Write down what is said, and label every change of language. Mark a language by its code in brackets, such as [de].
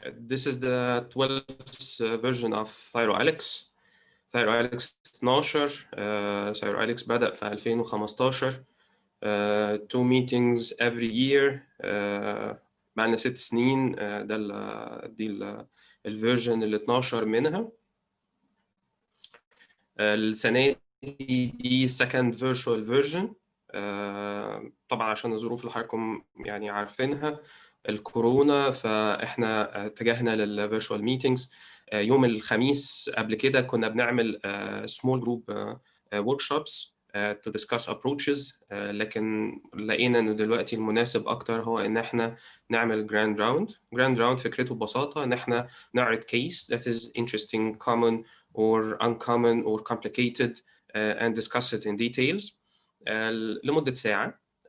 [en] This is the 12th version of ThyroAlex. ThyroAlex 12. [ar] ThyroAlex بدأ في 2015. [en] Two meetings every year. [ar] بقالنا 6 سنين. دي الفيرجن ال 12 منها. السنة دي [en] second virtual version. [ar] طبعا عشان الظروف اللي حضراتكم يعني عارفينها، الكورونا، فاحنا اتجهنا للفيرتشوال ميتينجز. يوم الخميس قبل كده كنا بنعمل [en] small group workshops to discuss approaches، [ar] لكن لقينا ان دلوقتي المناسب اكتر هو ان احنا نعمل [en] grand round. grand round [ar] فكرته ببساطة ان احنا نعرض [en] case that is interesting, common or uncommon or complicated and discuss it in details [ar] لمدة ساعة.